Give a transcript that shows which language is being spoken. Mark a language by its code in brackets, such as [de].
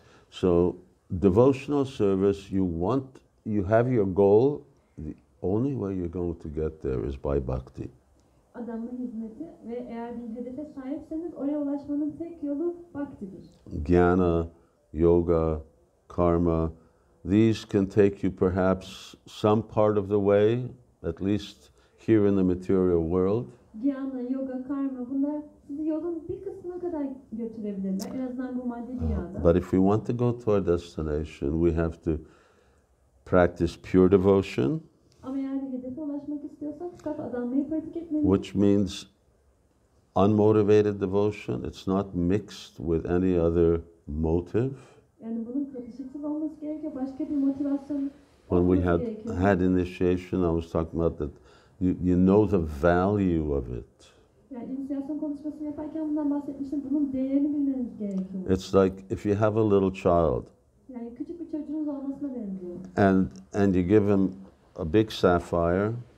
[en] So devotional service, you have your goal. The only way you're going to get there is by bhakti. [tr] Adamın hizmeti ve eğer bir hedefe sahipseniz oraya ulaşmanın tek yolu bhaktidir. [en] Jnana, yoga, karma, these can take you perhaps some part of the way, at least here in the material world. [tr] Jnana, yoga, karma bunlar sizi yolun bir kısmına kadar götürebilirler. En azından bu maddi dünyada. [en] But if we want to go to our destination, we have to practice pure devotion. [tr] Ama eğer bir hedefe ulaşmak istiyorsak saf adanmayı pratik etmeliyiz. [en] Which means unmotivated devotion. It's not mixed with any other motive. [tr] Yani bunun katışıksız olması gerekiyor. Başka bir motivasyon [en] When we [tr] olması gerekiyor. [en] had initiation, I was talking about that you know the value of it. [tr] Yani inisiyasyon konuşmasını yaparken bundan bahsetmiştim. Bunun değerini bilmeniz gerekiyor. [en] It's like if you have a little child [tr] Yani küçük bir çocuğunuz olmasına benziyor. [en] and you give him a big sapphire